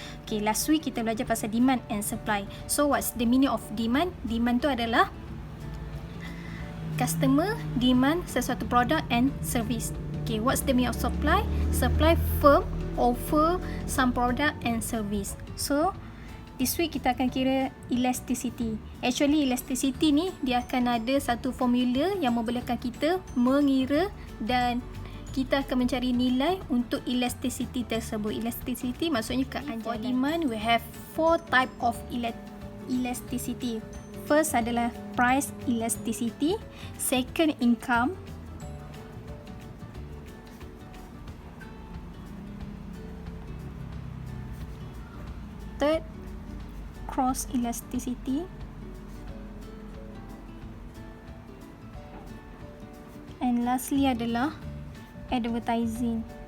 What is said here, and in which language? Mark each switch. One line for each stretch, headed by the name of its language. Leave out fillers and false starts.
English: Okay, last week
Malay: kita belajar pasal
English: demand and supply. So what's the meaning of demand?
Malay: Demand tu adalah customer demand sesuatu produk and service.
English: Okay, what's the meaning of supply? Supply, firm offer some product and service. So this week
Malay: kita akan kira elasticity. Actually elasticity ni dia akan ada satu formula yang membolehkan kita mengira dan kita akan mencari nilai untuk elasticity tersebut. Elasticity maksudnya keanjalan.
English: For demand we have 4 type of elasticity. First adalah price elasticity, second income, third cross elasticity, and lastly adalah advertising.